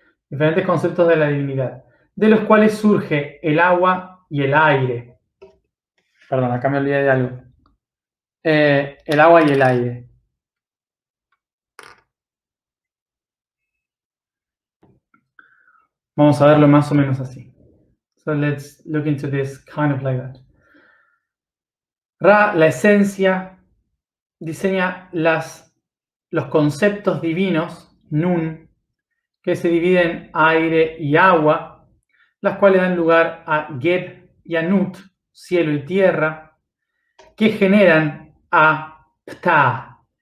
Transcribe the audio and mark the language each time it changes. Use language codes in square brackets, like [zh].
[es] Diferentes conceptos de la divinidad, de los cuales surge el agua y el aire. Perdón, acá me olvidé de algo. El agua y el aire. Vamos a verlo más o menos así. [en] So let's look into this kind of like that. [es] Ra, la esencia, diseña los conceptos divinos, Nun, que se dividen en aire y agua, las cuales dan lugar a Geb y a Nut, cielo y tierra, que generan a Ptah.